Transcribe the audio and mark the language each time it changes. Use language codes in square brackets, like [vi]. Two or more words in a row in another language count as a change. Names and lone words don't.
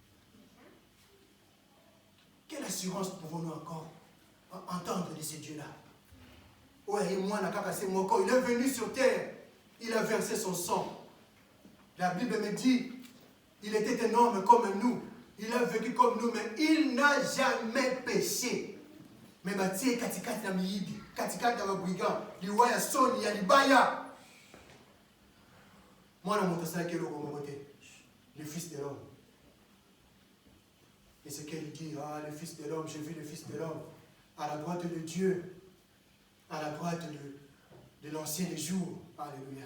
[fr] Quelle assurance pouvons-nous encore entendre de ce Dieu-là? Ouais, moi, il est venu sur terre, il a versé son sang. La Bible me dit, il était un homme comme nous, il a vécu comme nous, mais il n'a jamais péché. Mais Mathieu, [ln] katikati na miibi, katikati na brigand, liwaya soni ya libaya. [fr] Moi, je suis le fils de l'homme. Et c'est qu'elle dit, ah, le fils de l'homme, j'ai vu le fils de l'homme, à la droite de Dieu, à la droite de l'ancien des jours. Alléluia.